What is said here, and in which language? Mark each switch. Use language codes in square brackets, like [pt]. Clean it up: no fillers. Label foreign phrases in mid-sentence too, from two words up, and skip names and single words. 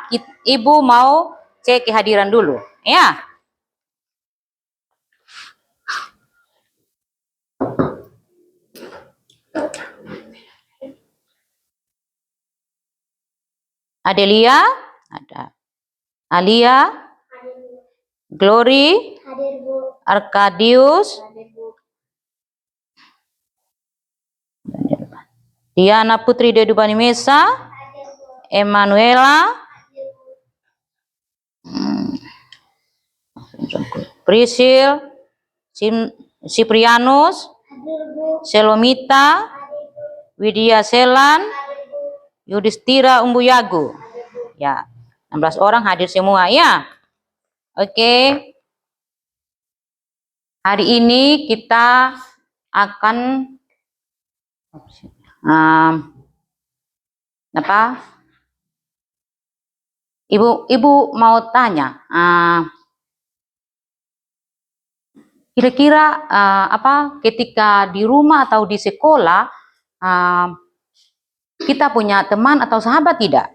[id] Ibu mau cek kehadiran dulu, ya. Adelia, ada. Alia, Glory, Hadir, Bu. Arkadius, Hadir, Bu. Diana Putri Dedubani Mesa, Hadir, Bu. Emanuela, Hadir, Bu. Prisil, Siprianus, Hadir, Bu. Selomita, Hadir, Bu. Widya Selan, Hadir, Bu. Yudhistira Umbuyagu. Ya, 16 orang hadir semua ya. Oke. Hari ini kita akan Ibu mau tanya, kira-kira ketika di rumah atau di sekolah kita punya teman atau sahabat tidak?